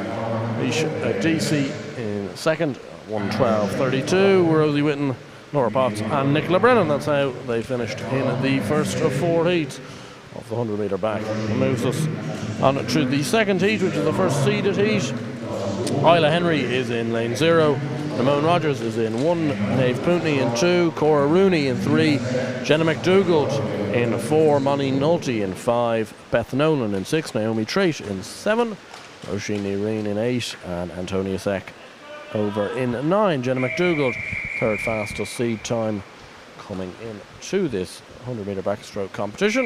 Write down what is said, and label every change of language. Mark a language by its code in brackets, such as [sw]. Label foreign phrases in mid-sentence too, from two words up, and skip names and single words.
[en] DC in second, 112.32. Rosie Whitten, Laura Potts and Nicola Brennan. That's how they finished in the first of 4 heats. off the 100-metre back. It moves us on to the second heat, which is the first seeded heat. Isla Henry is in lane 0. Ramon Rogers is in 1. Naomh Púntny in 2. Cora Rooney in 3. Jenna McDougall in 4. Molly Nolte in 5. Beth Nolan in 6. Naomi Trait in 7. Roisin Reen in 8. And Antonia Seck over in 9. Jenna McDougall, third fastest seed time coming in to this 100-metre backstroke competition.